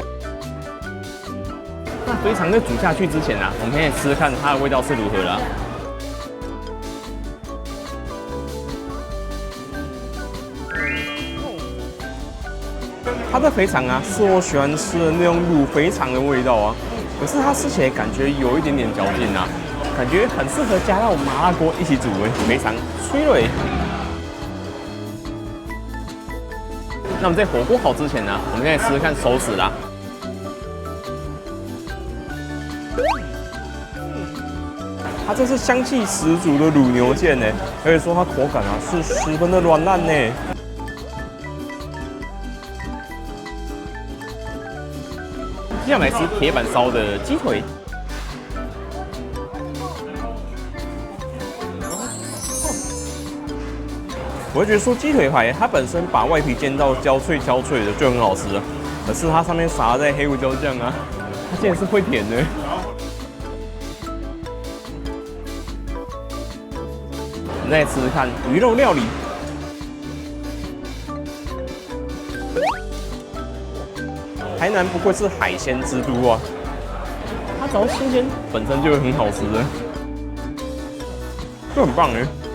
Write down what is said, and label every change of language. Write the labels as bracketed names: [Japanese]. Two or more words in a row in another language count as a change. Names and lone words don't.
[Chinese] 那肥腸在煮下去之前啊，我們可以吃吃看它的味道是如何啦。它的肥腸啊，是我喜歡吃的那種滷肥腸的味道啊，可是它吃起來感覺有一點點嚼勁啊，感覺很適合加到麻辣鍋一起煮誒，肥腸脆脆。那我們在火鍋好之前呢，我們現在試試看熟食啦。它這是香氣十足的滷牛腱呢，可以說它口感啊是十分的軟爛呢。接下來吃鐵板燒的雞腿。我會覺得說雞腿排它本身把外皮煎到焦脆的就很好吃了，可是它上面撒在黑胡椒醬啊，它竟然是會甜的。我们再吃吃看魚肉料理。台南不愧是海鮮之都啊，它只要新鮮本身就會很好吃的，就很棒哎。